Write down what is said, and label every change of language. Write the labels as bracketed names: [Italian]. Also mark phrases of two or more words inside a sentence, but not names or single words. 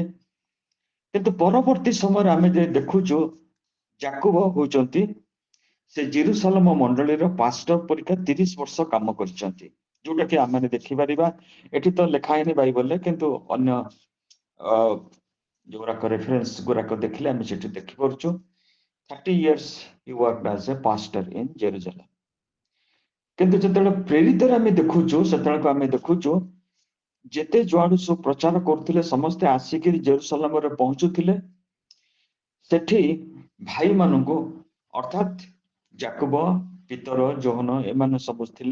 [Odia] କିନ୍ତୁ ପରବର୍ତ୍ତୀ ସମୟରେ ଆମେ ଯେ ଦେଖୁଛୁ, ଯାକୁବ ହଉଛନ୍ତି ସେ ଜେରୁସାଲେମ ମଣ୍ଡଳୀର ପାଷ୍ଟର ପରୀକ୍ଷା 30 ବର୍ଷ କାମ କରିଛନ୍ତି, ଯୋଉଟା କି ଆମେ ଦେଖିପାରିବା। ଏଠି ତ ଲେଖା ହେଇନି ବାଇବଲରେ, କିନ୍ତୁ ଅନ୍ୟ ଯୋଉଗୁଡାକ ରେଫରେନ୍ସ ଗୁଡାକ ଦେଖିଲେ ଆମେ ସେଠି ଦେଖିପାରୁଛୁ। [English] 30 years he worked as a pastor in Jerusalem. [Odia] କିନ୍ତୁ ଯେତେବେଳେ ପ୍ରେରିତରେ ଆମେ ଦେଖୁଛୁ, ସେତେବେଳେ ଆମେ ଦେଖୁଛୁ ଯେତେ ଯୁଆଡୁ ସବୁ ପ୍ରଚାର କରୁଥିଲେ, ସମସ୍ତେ ଆସିକି ଜେରୁସାଲେମରେ ପହଞ୍ଚୁଥିଲେ। ସେଠି ଭାଇମାନଙ୍କୁ, ଅର୍ଥାତ୍ ଯାକୁବ, ପିତର, ଯୋହନ, ଏମାନେ ସବୁ ଥିଲେ।